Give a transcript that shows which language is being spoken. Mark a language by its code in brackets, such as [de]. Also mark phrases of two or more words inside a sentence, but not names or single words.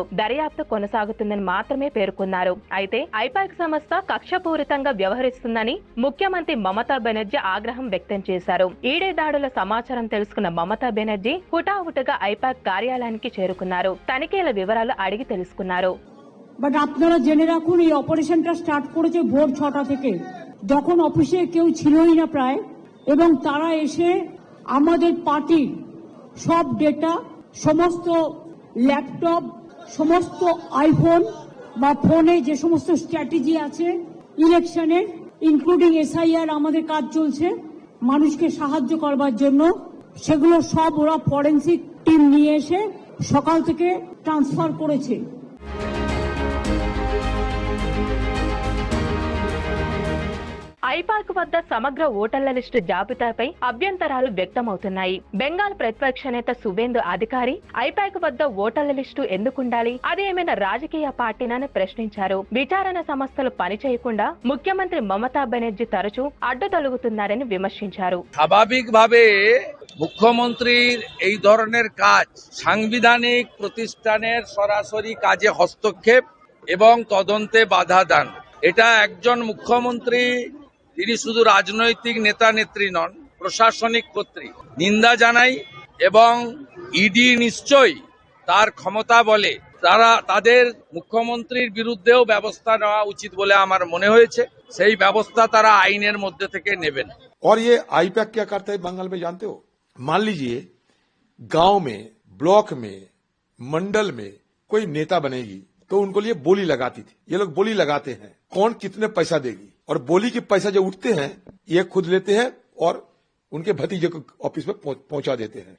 [te] దర్యాప్తు కొనసాగుతుందని మాత్రమే పేర్కొన్నారు. అయితే ఐపాక్ సంస్థ కక్షపూరితంగా వ్యవహరిస్తుందని ముఖ్యమంత్రి మమతా బెనర్జీ ఆగ్రహం వ్యక్తం చేశారు. ఈడీ దాడుల సమాచారం తెలుసుకున్న మమతా బెనర్జీ హుటాహుటిగా ఐపాక్ కార్యాలయానికి చేరుకున్నారు. తనిఖీల వివరాలు అడిగి తెలుసుకున్నారు. [bn] বাট আপনারা জেনে রাখুন, এই অপারেশনটা স্টার্ট করেছে ভোর 6টা থেকে, যখন অফিসে কেউ ছিলই না প্রায়, এবং তারা এসে আমাদের পার্টির সব ডেটা, সমস্ত ল্যাপটপ, সমস্ত আইফোন বা ফোনে যে সমস্ত স্ট্র্যাটেজি আছে ইলেকশনের, [en] including SIR [bn] আমাদের কাজ চলছে মানুষকে সাহায্য করবার জন্য, সেগুলো সব ওরা [en] forensic team [bn] নিয়ে এসে সকাল থেকে ট্রান্সফার করেছে। [te] ఐపాక్ వద్ద సమగ్ర ఓటర్ల లిస్టు జాబితాపై అభ్యంతరాలు వ్యక్తమవుతున్నాయి. బెంగాల్ ప్రతిపక్ష నేత సువేందు అధికారి ఐపాక్ వద్ద ఓటర్ల లిస్టు ఎందుకుండాలి, అదేమైనా రాజకీయ పార్టీనని ప్రశ్నించారు. విచారణ సంస్థలు పనిచేయకుండా ముఖ్యమంత్రి మమతా బెనర్జీ తరచూ అడ్డు తొలగుతున్నారని విమర్శించారు. [bn] স্বাভাবিকভাবে মুখ্যমন্ত্রীর এই ধরনের কাজ সাংবিধানিক প্রতিষ্ঠানের সরাসরি কাজে হস্তক্ষেপ এবং তদন্তে বাধা দান। এটা একজন মুখ্যমন্ত্রী, তিনি শুধু রাজনৈতিক নেতা নেত্রী নন, প্রশাসনিক কর্তৃক নিন্দা জানাই এবং ইডি নিশ্চয়ই তার ক্ষমতা বলে তাদের মুখ্যমন্ত্রীর বিরুদ্ধেও ব্যবস্থা নেওয়া উচিত বলে আমার মনে হয়েছে। সেই ব্যবস্থা তারা আইনের মধ্যে থেকে নেবেন। [hi] और ये आईपैक क्या करता है बंगाल में जानते हो? मान लीजिए गांव में, ब्लॉक में, मंडल में कोई नेता बनेगी तो उनको लिए बोली लगाती थी। ये लोग बोली लगाते हैं कौन कितने पैसा देगी, और बोली के पैसा जो उठते हैं ये खुद लेते हैं और उनके भतीजे को ऑफिस में पहुंचा देते हैं।